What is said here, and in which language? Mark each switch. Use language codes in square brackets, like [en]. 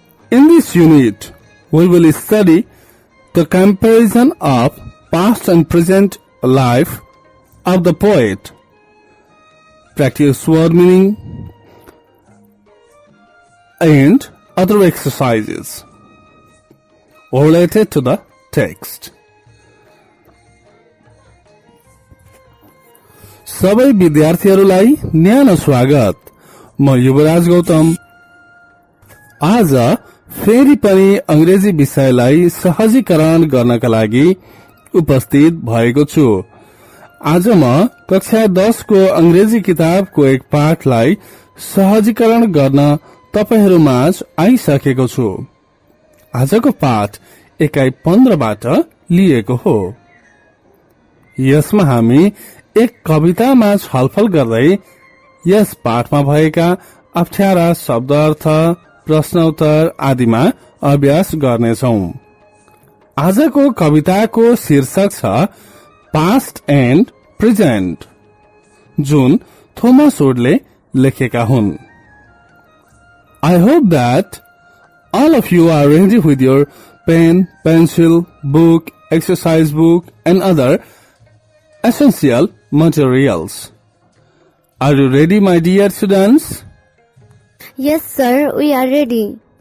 [en] In this unit, we will study the comparison of past and present life of the poet, practice word meaning, and other exercises related to the text. [ne] सबै विद्यार्थीहरूलाई न्यानो स्वागत। म युवराज गौतम आज फेरि पनि अंग्रेजी विषयलाई सहजीकरण गर्नका लागि उपस्थित भएको छु। आज म कक्षा 10 को अंग्रेजी किताबको एक पाठलाई सहजीकरण गर्न तपाईहरू माझ आइसकेको छु। आजको पाठ एकाइ 15 बाट लिएको हो। यसमा हामी एक कवितामा छलफल गर्दै यस पाठमा भएका अप्ठ्यारा शब्द अर्थ, प्रश्न उत्तर आदिमा अभ्यास गर्नेछौं। आजको कविताको शीर्षक छ पास्ट एन्ड प्रेजेन्ट, जुन थोमस वुडले लेखेका हुन्। [en] I hope that all of you are ready with your pen, pencil, book, exercise book and other essential materials. Are you ready, my dear students? Yes, sir, we are ready.